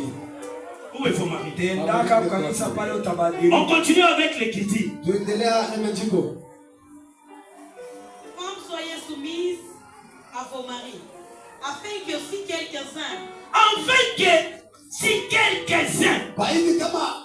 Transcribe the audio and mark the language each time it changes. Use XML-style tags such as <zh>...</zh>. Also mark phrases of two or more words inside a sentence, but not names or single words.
<fr>Où est vos maris?</fr> <sw>Tendaka kanisa pale utabadili.</sw> <fr>On continue avec l'écriture.</fr> <sw>Tuendelea na maandiko.</sw> <fr>Femmes, soyez soumises à vos maris, afin que si quelques-uns Afin que si quelques-uns</fr> <sw>Kwa hivi kama</sw>